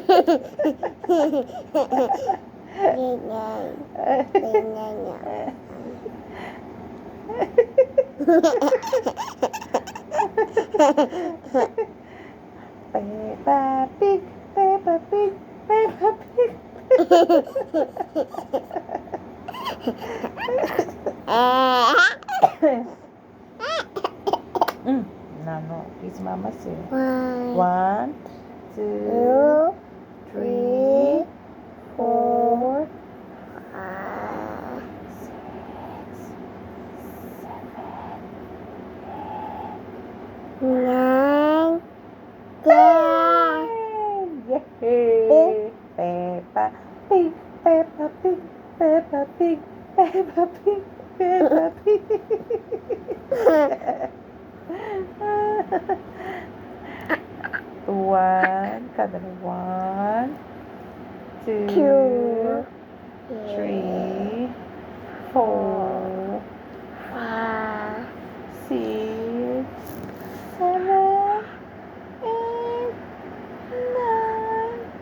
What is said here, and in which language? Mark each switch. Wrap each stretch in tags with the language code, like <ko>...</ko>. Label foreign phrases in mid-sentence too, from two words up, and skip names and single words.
<en>Peppa Pig, Peppa Pig, Peppa Pig. No, kiss mama say. 1, 2, 3, 4, 5, 6, 7, 9, 10. Yay! Peppa Pig, Peppa Pig, Peppa Pig, Peppa Pig, Peppa Pig. Count 1, 2, 3, 4, 5, 6, 7, 8, 9.</en>